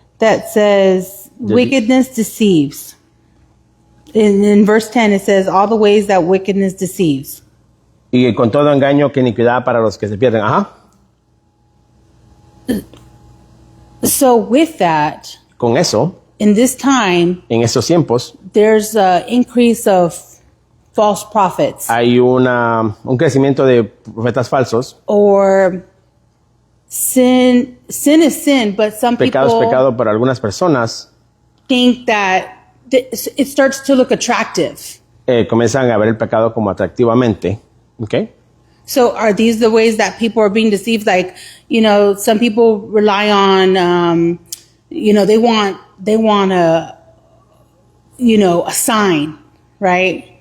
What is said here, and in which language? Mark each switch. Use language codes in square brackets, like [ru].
[en] that says wickedness deceives, in verse 10 it says all the ways that wickedness deceives. [es] y con todo engaño que iniquidad para los que se pierden. Ajá. [en] So with that, [es] Con eso, [en] in this time, [es] en estos tiempos, [en] there's an increase of false prophets [es] hay un crecimiento de profetas falsos. [en] or sin is sin, but some [es] Pecado es [en] people [es] pecado para algunas personas. [en] think that it starts to look attractive. [es] Comienzan a ver el pecado como atractivamente. ¿Okay? [en] So are these the ways that people are being deceived? Like, some people rely on, they want a sign, right?